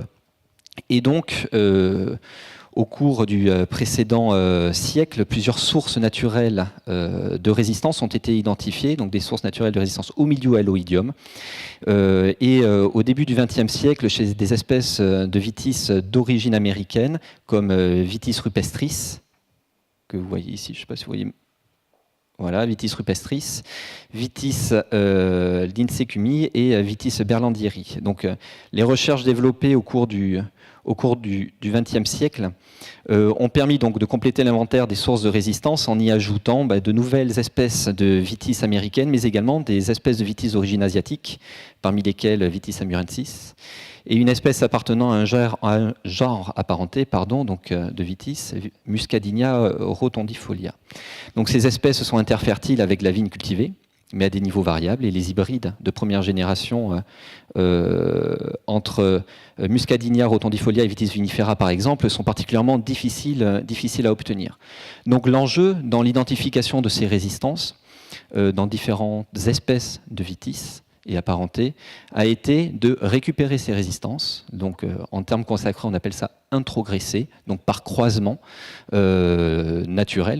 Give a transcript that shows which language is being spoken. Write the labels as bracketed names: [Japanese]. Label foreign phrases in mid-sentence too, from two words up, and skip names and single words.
[French] Et donc, au cours du précédent siècle, plusieurs sources naturelles de résistance ont été identifiées, donc des sources naturelles de résistance au mildiou et à l'oïdium. Et au début du XXe siècle, chez des espèces de vitis d'origine américaine, comme Vitis rupestris, que vous voyez ici, je ne sais pas si vous voyez, voilà, Vitis rupestris, Vitis lincecumi et Vitis berlandieri. Donc les recherches développées au cours du XXe siècle ont permis donc de compléter l'inventaire des sources de résistance en y ajoutant de nouvelles espèces de vitis américaines, mais également des espèces de vitis d'origine asiatique, parmi lesquelles Vitis amurensis, et une espèce appartenant à un genre apparenté, donc de vitis, Muscadinia rotondifolia. Donc ces espèces sont interfertiles avec la vigne cultivée, mais à des niveaux variables, et les hybrides de première génération entre Muscadinia rotondifolia et Vitis vinifera, par exemple, sont particulièrement difficiles à obtenir. Donc l'enjeu dans l'identification de ces résistances dans différentes espèces de vitis et apparentés a été de récupérer ces résistances. Donc en termes consacrés, on appelle ça introgresser, donc par croisement naturel.